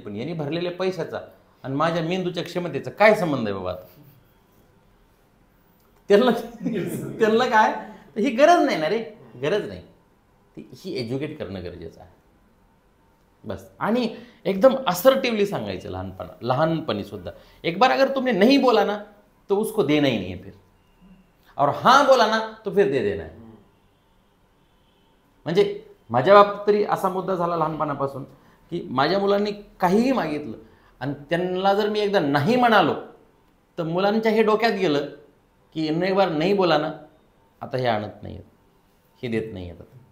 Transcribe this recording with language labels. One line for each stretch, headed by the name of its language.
Marathi: पण यांनी भरलेल्या पैशाचा आणि माझ्या मेंदूच्या क्षमतेचा काय संबंध आहे बाबा. त्यांना काय, ही गरज नाही ना रे, गरज नाही. ही एज्युकेट करणं गरजेचं आहे बस. आणि एकदम असर्टिवली सांगायचं लहानपणी सुद्धा.
Hindi: एक बार अगर तुमने नहीं बोला ना तो उसको देना ही नहीं है फिर, और हाँ बोला ना तो फिर दे देना है.
Marathi: म्हणजे माझ्या बाबतीत तरी असा मुद्दा झाला लहानपणापासून की माझ्या मुलांनी काहीही मागितलं आणि त्यांना जर मी एकदा नाही म्हणालो तर मुलांच्या हे डोक्यात गेलं की एक बार नाही बोला ना, आता हे आणत नाही आहेत, हे देत नाही आहेत.